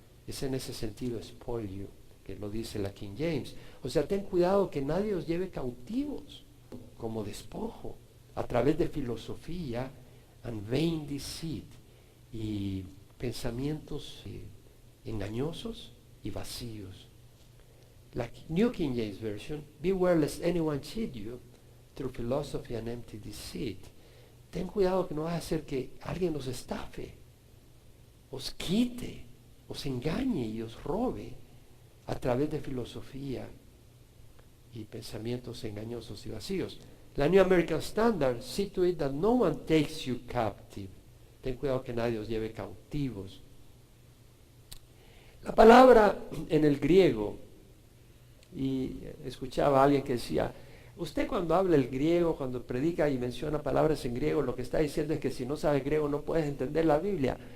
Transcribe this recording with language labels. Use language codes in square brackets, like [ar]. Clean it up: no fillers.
[es] Es en ese sentido [en] spoil you, [es] que lo dice la King James. O sea, ten cuidado que nadie os lleve cautivos como despojo a través de filosofía [en] and vain deceit [es] y pensamientos engañosos y vacíos. [en] La New King James Version, beware lest anyone cheat you through philosophy and empty deceit. [es] Ten cuidado que no vaya a hacer que alguien os estafe, os quite, os engañe y os robe a través de filosofía y pensamientos engañosos y vacíos. [en] La New American Standard, see to it that no one takes you captive. [es] Ten cuidado que nadie os lleve cautivos. La palabra en el griego, y escuchaba a alguien que decía, usted cuando habla el griego, cuando predica y menciona palabras en griego, lo que está diciendo es que si no sabes griego no puedes entender la Biblia.